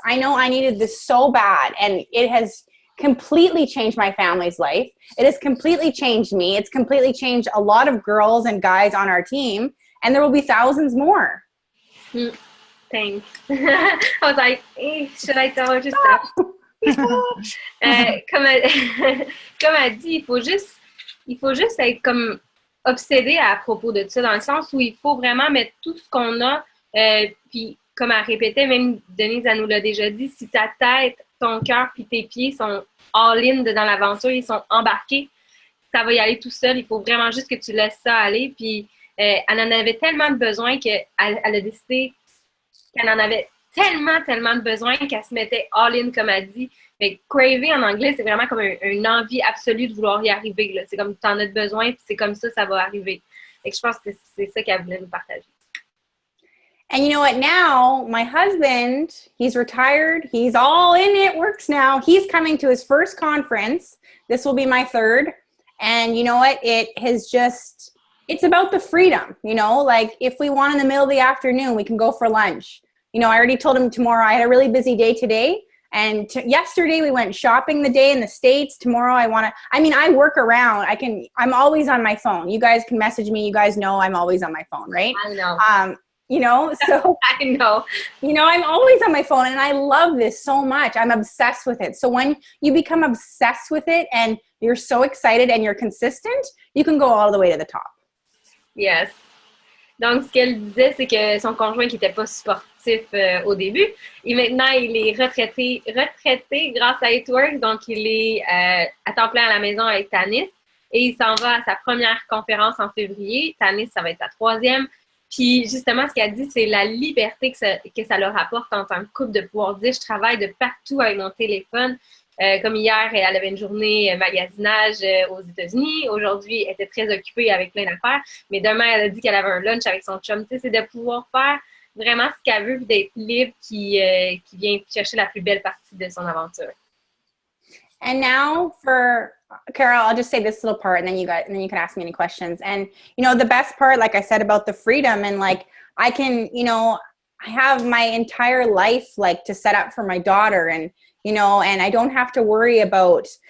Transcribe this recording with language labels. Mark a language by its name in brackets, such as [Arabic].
[English] I know I needed this so bad. And it has completely changed my family's life. It has completely changed me. It's completely changed a lot of girls and guys on our team. And there will be thousands more. Thanks. I was like, should I tell her just that? [French] Comme elle dit, il faut juste être comme obsédé à propos de ça, dans le sens où il faut vraiment mettre tout ce qu'on a, puis comme elle répétait, même Denise, elle nous l'a déjà dit, si ta tête, ton cœur puis tes pieds sont all-in dans l'aventure, ils sont embarqués, ça va y aller tout seul. Il faut vraiment juste que tu laisses ça aller. Puis elle en avait tellement de besoin qu'elle a décidé qu'elle en avait tellement de besoin qu'elle se mettait all-in, comme elle dit. Mais craver en anglais, c'est vraiment comme une envie absolue de vouloir y arriver. Là. C'est comme tu en as besoin, puis c'est comme ça va arriver. Et je pense que c'est ça qu'elle voulait nous partager. [English] And you know what? Now, my husband, he's retired. He's all in it, works now. He's coming to his first conference. This will be my third. And you know what? It's about the freedom, like if we want in the middle of the afternoon, we can go for lunch. I already told him tomorrow. I had a really busy day today. And yesterday we went shopping the day in the States. Tomorrow I work around. I'm always on my phone. You guys can message me. You guys know I'm always on my phone, right? I know. So I know. I'm always on my phone and I love this so much. I'm obsessed with it. So when you become obsessed with it and you're so excited and you're consistent, you can go all the way to the top. Yes. [French] Donc, ce qu'elle disait, c'est que son conjoint qui n'était pas sportif au début, et maintenant, il est retraité grâce à It Works. Donc, il est à temps plein à la maison avec Tannis et il s'en va à sa première conférence en février. Tannis, ça va être sa 3e. Puis justement, ce qu'elle dit, c'est la liberté que ça leur apporte en tant que couple de pouvoir dire « Je travaille de partout avec mon téléphone ». Comme hier, elle avait une journée magasinage aux États-Unis. Aujourd'hui, elle était très occupée avec plein d'affaires. Mais demain, elle a dit qu'elle avait un lunch avec son chum. Tu sais, c'est de pouvoir faire vraiment ce qu'elle veut, d'être libre, qui vient chercher la plus belle partie de son aventure. [English] And now for Carol, I'll just say this little part and then you can ask me any questions. And, the best part, like I said, about the freedom and like, I can, I have my entire life like to set up for my daughter and, and I don't have to worry about,